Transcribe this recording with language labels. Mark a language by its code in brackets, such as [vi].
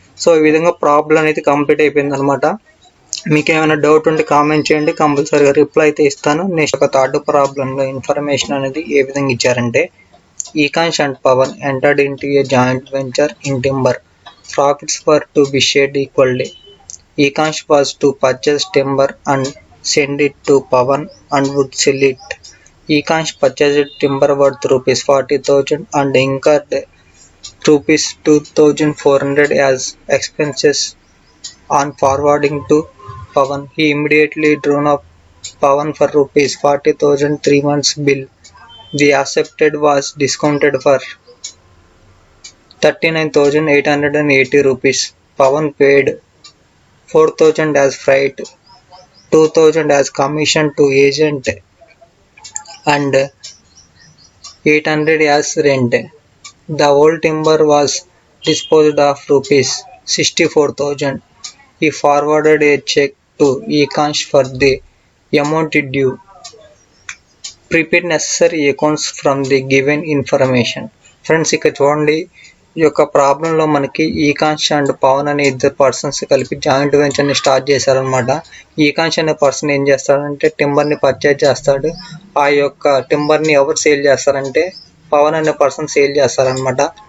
[te] So ఈ విధంగా problem అనేది కంప్లీట్ అయిపోయింది అనమాట. మీకు ఏమైనా డౌట్ ఉంటే కామెంట్ చేయండి, కంపల్సరీగా రిప్లై అయితే ఇస్తాను. నెక్స్ట్ ఒక థర్డ్ ప్రాబ్లంలో ఇన్ఫర్మేషన్ అనేది ఏ విధంగా ఇచ్చారంటే ఈకాంష్ and Pawan entered into ఏ joint venture in timber. [en] Profits were to be shared equally. Ekansh was to purchase timber and send it to Pavan and would sell it. Ekansh purchased timber worth rupees 40,000 and incurred rupees 2,400 as expenses on forwarding to Pavan. He immediately drawn up Pavan for rupees 40,000 3 months bill. The accepted was discounted for 39,880 rupees. Pawan paid 4,000 as freight, 2,000 as commission to agent, and 800 as rent. The whole timber was disposed of rupees 64,000. He forwarded a check to Ekansh for the amount due. Prepare necessary accounts from the given information. [te] Friends, ఇక్కడ చూడండి, ఈ యొక్క ప్రాబ్లంలో మనకి ఈకాంష్ and Pawan అనే ఇద్దరు persons కలిపి joint వెంచర్ని start చేశారనమాట. ఈకాంష్ అనే పర్సన్ ఏం చేస్తాడంటే టింబర్ని పర్చేజ్ చేస్తాడు. ఆ యొక్క టింబర్ని ఎవరు సేల్ చేస్తారంటే పవన్ అనే పర్సన్ సేల్ చేస్తారనమాట.